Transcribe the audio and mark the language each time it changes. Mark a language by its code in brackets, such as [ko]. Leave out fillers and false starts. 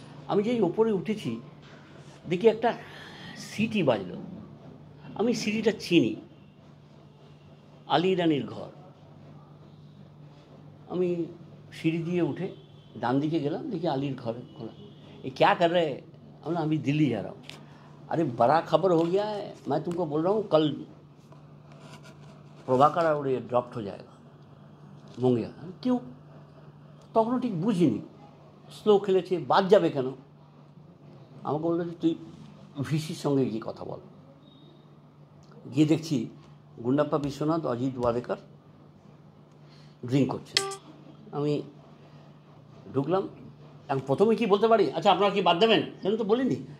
[bn] আমি যেই ওপরে উঠেছি দেখি একটা সিটি বাজলো। আমি সিটিটা চিনি, আলী রানির ঘর। আমি সিঁড়ি দিয়ে উঠে ডান দিকে গেলাম, দেখি আলীর ঘর খোলা। [hi] ये क्या कर रहे हैं? हमने अभी दिल्ली जा रहा हूँ। अरे बड़ा खबर हो गया है, मैं तुमको बोल रहा हूँ कल प्रभाकर और ये ड्रॉप्ड हो जाएगा मंगिया। क्यों? [bn] তখনও ঠিক বুঝিনি, স্লো খেলেছে, বাদ যাবে কেন। আমাকে বললো যে তুই ভিসির সঙ্গে গিয়ে কথা বল। গিয়ে দেখছি গুন্ডাপ্পা বিশ্বনাথ, অজিত ওয়াদেকার ড্রিঙ্ক করছে। আমি ঢুকলাম। এখন প্রথমে কি বলতে পারি, আচ্ছা আপনারা কি বাদ দেবেন, সেটা তো বলিনি।